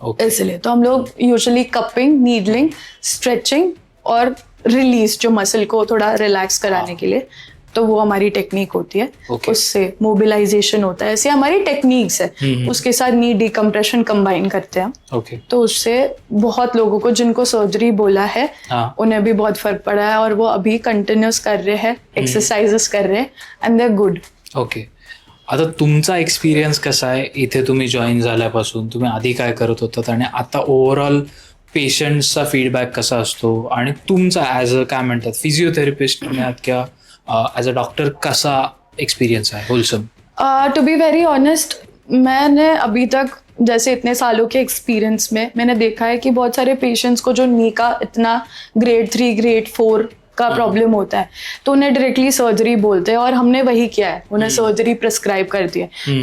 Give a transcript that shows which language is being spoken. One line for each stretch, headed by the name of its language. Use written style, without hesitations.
Hindi: इसलिए तो हम लोग यूजुअली कपिंग, नीडलिंग, स्ट्रेचिंग और रिलीज, जो मसल को थोड़ा रिलैक्स कराने के लिए, तो वो हमारी टेक्निक होती है, उससे मोबिलाइजेशन होता है, ऐसी हमारी टेक्निक्स है, उसके साथ नी डिकम्प्रेशन कंबाइन करते हैं हम, तो उससे बहुत लोगों को जिनको सर्जरी बोला है उन्हें भी बहुत फर्क पड़ा है, और वो अभी कंटिन्यूस कर रहे हैं, एक्सरसाइजेस कर रहे हैं,
English: And they are good.
Marathi: Okay, आता तुमचा एक्सपिरियन्स कसा आहे, इथे तुम्ही जॉईन झाल्यापासून तुम्ही आधी काय करत होतात आणि आता ओव्हरऑल पेशंट्सचा फीडबॅक कसा असतो, आणि तुमचा ॲज अ काय म्हणतात फिजिओथेरपिस्ट आहात किंवा ॲज अ डॉक्टर कसा एक्सपिरियन्स आहे wholesome?
English: to be very honest,
Hindi: मैंने अभी तक जैसे इतने सालों के एक्सपीरियंस में मैंने देखा है कि बहुत सारे पेशेंट्स को जो नी का इतना ग्रेड 3 ग्रेड 4 का प्रॉब्लम होता है तो उन्हें डायरेक्टली सर्जरी बोलते हैं और हमने वही किया है, उन्हें सर्जरी प्रिस्क्राइब कर दी है।